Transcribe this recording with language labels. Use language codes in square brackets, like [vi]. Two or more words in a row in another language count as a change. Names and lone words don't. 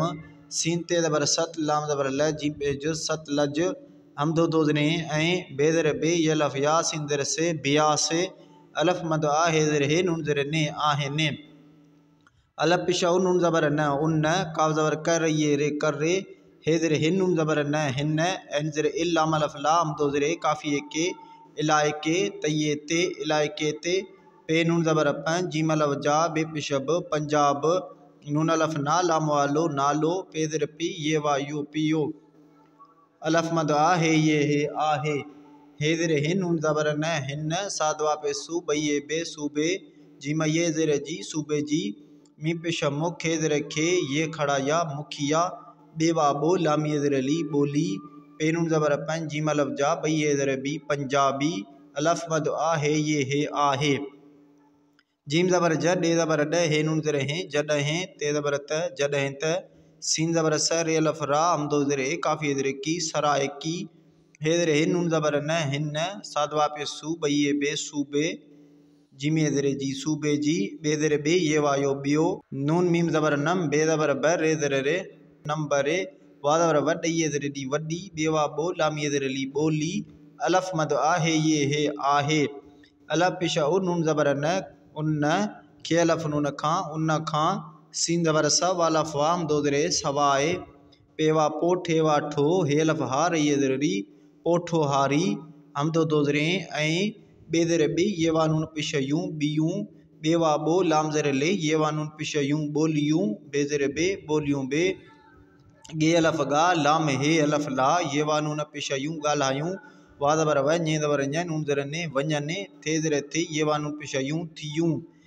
[sd] सीन ते ज़बर सत, लाम ज़बर ल, जीम पेश ज, सतलज। हमदो दो ज़ेर ऐं, बे ज़ेर बे, ये अलफ या, सीन ज़ेर से, बियासे। अलफ मद आ, हे ज़ेर हे, नून ज़ेर ने, आहे ने। अलफ पेश उ, नून ज़बर न, उन। काफ ज़बर कर, ये रे, कर रे। हे ज़ेर हिन, नून ज़बर न, हिन। एन ज़ेर इल, लाम अलफ ला, अमदो ज़ेर काफ़िए के, इलाइके, तइए ते, इलाइके ते। पे नून ज़बर पं, जीम अलफ जा, बे पेश ब, पंजाब। नून अलफ ना, लाम वालो, नालो। पे ज़ेर पी, ये वा यो, पियो। अलफ मद आ, हे ये हे, आहे। हे ज़ेर हिन, नून ज़बर न, हिन। साद वा पे सू, बइए बे, सूबे। जीम ये ज़ेर जी, सूबे जी। मीम पेश मुख, खे ज़ेर खे, ये खड़ा या, मुखिया। बे वा बो, लामिए ज़ेर ली, बोली। पे नून ज़बर पं, जीम अलफ जा, बइए ज़ेर बी, पंजाबी। अलफ मद आ, हे ये हे, आहे। जीम ज़बर ज, ॾे ज़बर ॾ, हे नून ज़ेर हे, जॾहिं। ते ज़बर त, जॾहिं त। सीन ज़बर स, रे अलफ रा, अमदो ज़ेर ए, काफ़िए ज़ेर की, सराय की। हे ज़ेर हे, नून ज़बर न, हिन। साद वा पे सू, बइए बे, सूबे। जीमिए ज़ेर जी, सूबे जी। बे ज़ेर बे, ये वा यो, बियो। नून मीम ज़बर नम, बे ज़बर ब, रे ज़ेर रे, नंबरे। वा ज़बर व, ॾइए ज़ेर डी, वडी। बे वा बो, लामिए ज़ेर ली, बोली। अलफ मद आ, हे ये हे, आहे। अलफ पेश उ, नून ज़बर न, उन। खे अलफ नून खां, उन खां। सीन ज़बर स, वा अलफ वा, अमदो ज़ेर सवाए। पे वा पो, ठे वा ठो, हे अलफ हा, रइए ज़ेर री, पोठो हारी। हमदो दो ज़ेर ऐं, बे ज़ेर बी, ये वा नून पेश यूं, बियूं। बे वा बो, लाम ज़ेर ले, ये वा नून पेश यूं, बोलियूं। बे ज़ेर बे, बोलियूं बे। गे अलफ गा, लाम हे अलफ ला, ये वा नून पेश यूं, ॻाल्हायूं। वा ज़बर व, ñे ज़बर ñ, नून ज़ेर ने, वञने। थे ज़ेर थे, ये वा नून पेश यूं, थियूं।